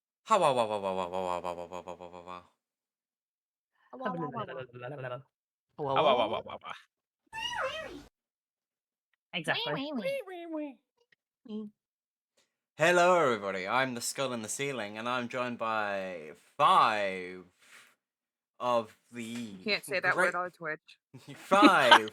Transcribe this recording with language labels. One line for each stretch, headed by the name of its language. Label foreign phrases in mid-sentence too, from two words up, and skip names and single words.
English: Ha wow wow wow wow wow wow wow wow wow wow wow wow wow. Wow, wow, wow, wow. Wow, Ah, wow, wah, wah, wow, wah, wow. wah, wah. Exactly. Hello everybody, I'm the skull in the ceiling, and I'm joined by five of the You can't say that great word on Twitch. five.